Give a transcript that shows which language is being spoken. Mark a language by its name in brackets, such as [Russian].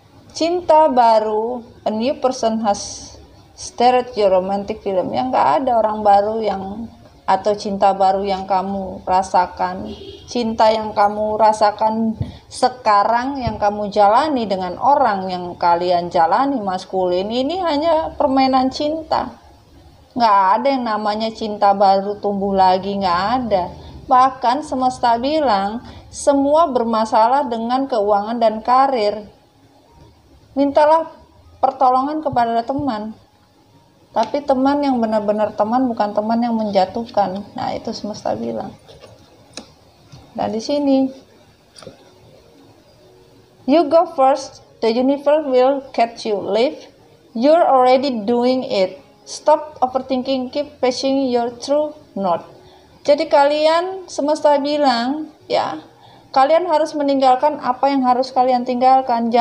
[Indonesian] Cinta baru, [English] a new person has started your romantic film. [Indonesian] Yang gak ada orang baru yang, atau cinta baru yang kamu rasakan. Cinta yang kamu rasakan sekarang, yang kamu jalani dengan orang yang kalian jalani maskulin, ini hanya permainan cinta. Gak ada yang namanya cinta baru tumbuh lagi, gak ada. Bahkan semesta bilang semua bermasalah dengan keuangan dan karir. Mintalah pertolongan kepada teman. Tapi teman yang benar-benar teman, bukan teman yang menjatuhkan. Nah, itu semesta bilang. Dan di sini, [English] you go first, the universe will catch you. Live, you're already doing it. Stop overthinking, keep pushing your true north. [Indonesian] Jadi kalian, semesta bilang, ya, kalian harus meninggalkan apa yang harus kalian tinggalkan.